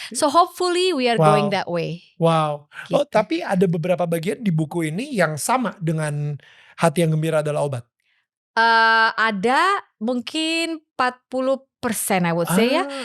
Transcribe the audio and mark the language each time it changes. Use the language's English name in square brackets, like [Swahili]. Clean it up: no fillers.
[English] So hopefully we are going that way. Wow. [Indonesian] Gitu. Oh tapi ada beberapa bagian di buku ini yang sama dengan hati yang gembira adalah obat. Ada mungkin 40% [English] I would say [Indonesian] ya.